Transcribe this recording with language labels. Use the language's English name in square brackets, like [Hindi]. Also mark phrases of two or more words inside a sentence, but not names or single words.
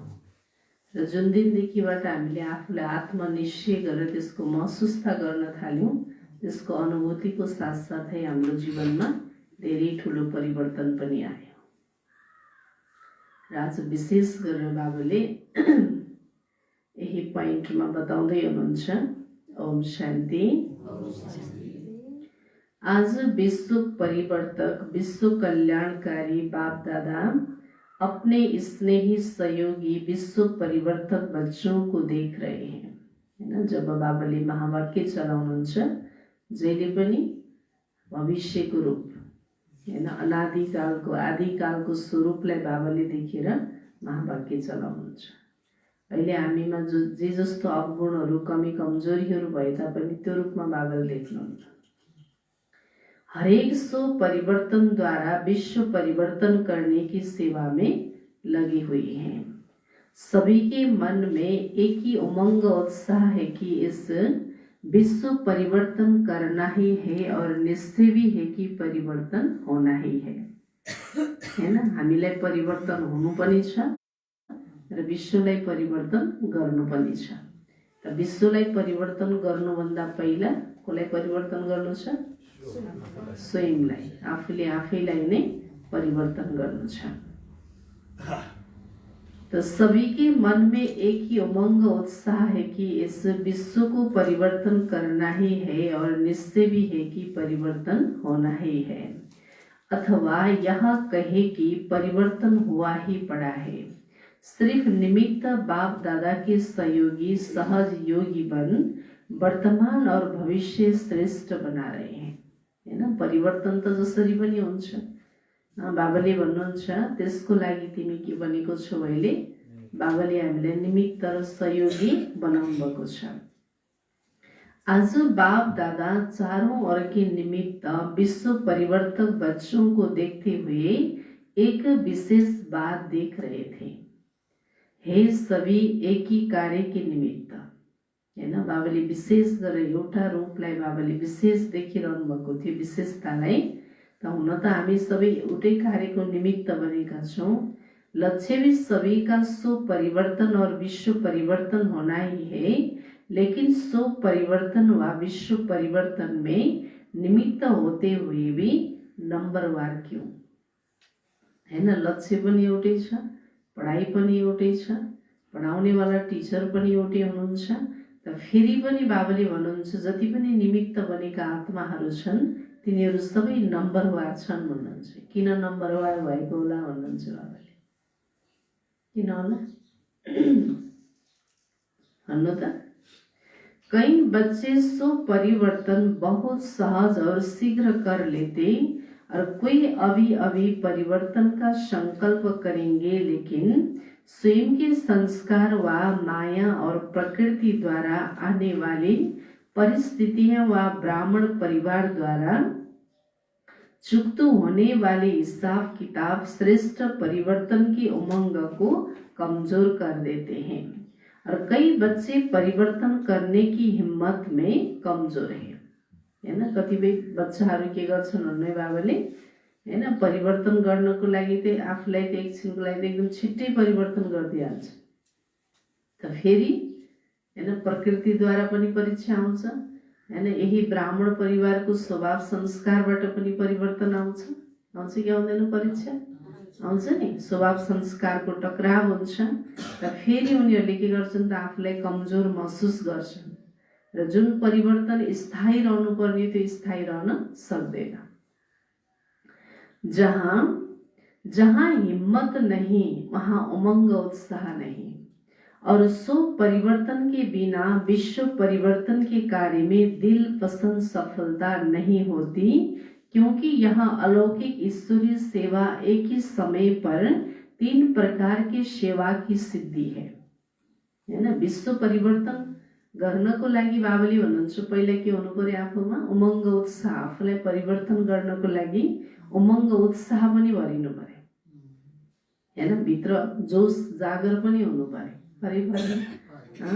[Nepali] र जुन दिनदेखिबाट हामीले आफूलाई आत्मनिश्चय गरेर त्यसको महसुसता गर्न थाल्यौँ, त्यसको अनुभूतिको साथसाथै हाम्रो जीवनमा धेरै ठुलो परिवर्तन पनि आयो। र आज विशेष गरेर बाबाले यही पोइन्टमा बताउँदै हुनुहुन्छ। ओम शान्ति। [Hindi] आज विश्व परिवर्तक, विश्व कल्याणकारी बाप दादा अपने स्नेही सहयोगी विश्व परिवर्तक बच्चों को देख रहे हैं हैन। [Nepali] जब बाबाले महावाक्य चलाउनुहुन्छ, जहिले पनि भविष्यको रूप हैन, अनादिकालको आदिकालको स्वरूपलाई बाबाले देखेर महावाक्य चलाउनुहुन्छ। अहिले हामीमा जे जस्तो अवगुणहरू, कमी कमजोरीहरू भए तापनि त्यो रूपमा बाबाले देख्नुहुन्छ। [Hindi] हरेक सो परिवर्तन द्वारा विश्व परिवर्तन करने की सेवा में लगी हुई हैं। सभी के मन में एक ही उमंग उत्साह है कि इस विश्व परिवर्तन करना ही है और निश्चय भी है कि परिवर्तन होना ही है हैन। [Nepali] हामीलाई परिवर्तन हुनु पनि छ र विश्वलाई परिवर्तन गर्नु पनि छ। त विश्वलाई परिवर्तन गर्नुभन्दा पहिला कसलाई परिवर्तन गर्नु छ? स्वयंलाई, आफूले आफैलाई नै परिवर्तन गर्नु छ। [Hindi] तो सभी के मन में एक ही उमंग उत्साह है कि इस विश्व को परिवर्तन करना ही है और निश्चय भी है कि परिवर्तन होना ही है। अथवा यह कहे कि परिवर्तन हुआ ही पड़ा है। सिर्फ निमित्त बाप दादा के सहयोगी सहज योगी बन वर्तमान और भविष्य श्रेष्ठ बना रहे हैं हैन। [Nepali] परिवर्तन त जसरी पनि हुन्छ। बाबाले भन्नुहुन्छ त्यसको लागि तिमी के बनेको छौ? अहिले बाबाले हामीलाई निमित्त र सहयोगी बनाउनु भएको छ। [Hindi] आज बाप दादा चारों ओर के निमित्त विश्व परिवर्तक बच्चों को देखते हुए एक विशेष बात देख रहे थे। हे सभी एक ही कार्य के निमित्त हैन। [Nepali] बाबाले विशेष गरेर एउटा रूपलाई बाबाले विशेष देखिरहनु भएको थियो, विशेषतालाई। त हुन त हामी सबै एउटै कार्यको निमित्त बनेका छौँ। [Hindi] लक्ष्य भी सभी का सो परिवर्तन और विश्व परिवर्तन होना ही है, लेकिन सो परिवर्तन व विश्व परिवर्तन में निमित्त होते हुए भी नंबरवार क्यों हैन। [Nepali] लक्ष्य पनि एउटै छ, पढाइ पनि एउटै छ, पढाउनेवाला टिचर पनि एउटै हुनुहुन्छ। त फेरि पनि बाबाले भन्नुहुन्छ जति पनि निमित्त बनेका आत्माहरू छन् तिनीहरू सबै नम्बरवार छन् भन्नुहुन्छ। किन नम्बरवार भएको होला भन्नुहुन्छ बाबाले? किन होला भन्नु त? [Hindi] कई बच्चे सो परिवर्तन बहुत सहज और शीघ्र कर लेते और कोई अभी अभी परिवर्तन का संकल्प करेंगे, लेकिन स्वयं के संस्कार व माया और प्रकृति द्वारा आने वाली परिस्थितियां व ब्राह्मण परिवार द्वारा चुकते होने वाले हिसाब किताब श्रेष्ठ परिवर्तन की उमंग को कमजोर कर देते हैं और कई बच्चे परिवर्तन करने की हिम्मत में कमजोर हैं हैन। [Nepali] कतिपय बच्चाहरू के गर्छन् भन्ने बाबाले हैन, परिवर्तन गर्नको लागि चाहिँ आफूलाई त एकछिनको लागि एकदम छिट्टै परिवर्तन गरिदिइहाल्छ। त फेरि हैन प्रकृतिद्वारा पनि परीक्षा आउँछ हैन। यही ब्राह्मण परिवारको स्वभाव संस्कारबाट पनि परिवर्तन आउँछ आउँछ कि आउँदैन परीक्षा? आउँछ नि। स्वभाव संस्कारको टकराव हुन्छ र फेरि उनीहरूले के गर्छन् त आफूलाई कमजोर महसुस गर्छन् र जुन परिवर्तन स्थायी रहनु पर्ने त्यो स्थायी रहन सक्दैन। [Hindi] जहाँ हिम्मत नहीं वहाँ उमंग उत्साह नहीं, और सो परिवर्तन के बिना विश्व परिवर्तन के कार्य में दिल पसंद सफलता नहीं होती, क्योंकि यहाँ अलौकिक ईश्वरीय सेवा एक ही समय पर 3 प्रकार के सेवा की सिद्धि है हैन। [Nepali] विश्व परिवर्तन गर्नको लागि बाबुले भन्नुहुन्छ पहिला के हुनु पर्यो आफूमा? उमङ्ग उत्साह। आफूलाई परिवर्तन गर्नको लागि उमङ्ग उत्साह पनि भरिनु पर्यो हैन। भित्र जोश जागर पनि हुनु पर्यो।